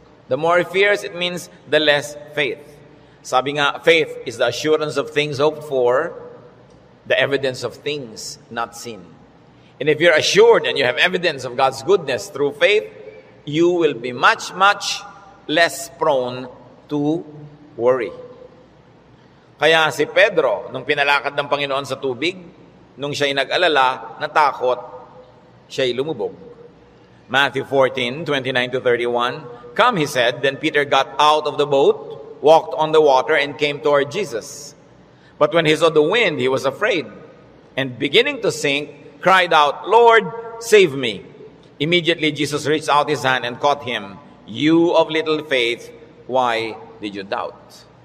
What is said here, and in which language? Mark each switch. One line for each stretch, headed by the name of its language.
English: The more fears, it means the less faith.
Filipino: Sabi nga,
English: faith is the assurance of things hoped for, the evidence of things not seen. And if you're assured and you have evidence of God's goodness through faith, you will be much, much less prone to worry.
Filipino: Kaya si Pedro, nung pinalakad ng Panginoon sa tubig, nung siya'y nag-alala, natakot, siya'y lumubog.
English: Matthew 14:29-31, "Come," he said. Then Peter got out of the boat, walked on the water, and came toward Jesus. But when he saw the wind, he was afraid, and beginning to sink, cried out, "Lord, save me." Immediately Jesus reached out his hand and caught him. "You of little faith, why did you doubt?"